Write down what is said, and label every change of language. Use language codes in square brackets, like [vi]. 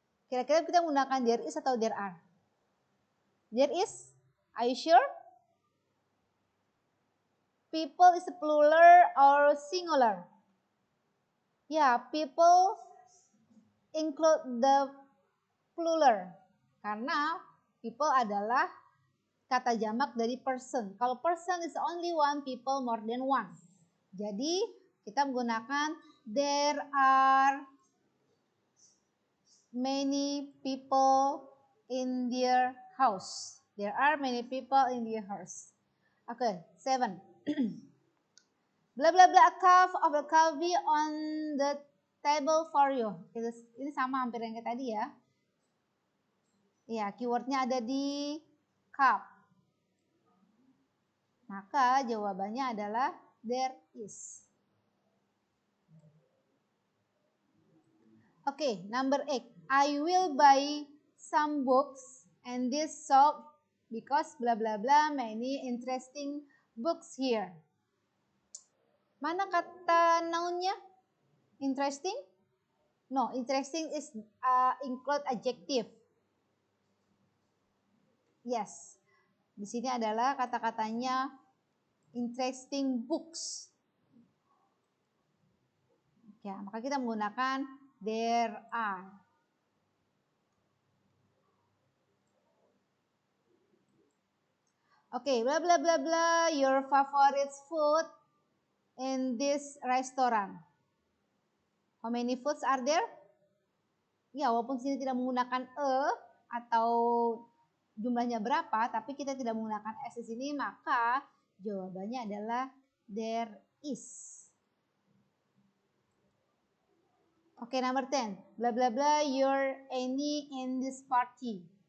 [id] Kira-kira kita menggunakan [en] there is atau there are? There is. Are you sure? People is plural or singular? Ya, people include the plural. [id] Karena people adalah kata jamak dari person. [en] Kalau person is only one, people more than one. [id] Jadi kita menggunakan [en] there are many people in their house. There are many people in their house. Okay, 7. Blah blah blah, a cup of the coffee on the table for you. [id] Ini sama hampir yang kayak tadi ya. Ya, keywordnya ada di cup. Maka jawabannya adalah there is. [en] Oke, number 8. I will buy some books And this shop because blah blah blah many interesting books here. [id] Mana kata nounnya? [en] Interesting? No, interesting is include adjective. Yes. [id] Di sini adalah kata-katanya interesting books. Ya, maka kita menggunakan there are. [en] Oke, bla bla bla bla, your favorite food in this restaurant. How many foods are there? [id] Ya, walaupun sini tidak menggunakan atau jumlahnya berapa, tapi kita tidak menggunakan s di sini, maka jawabannya adalah there is. [en] Oke, number 10. Bla bla bla, you're any in this party.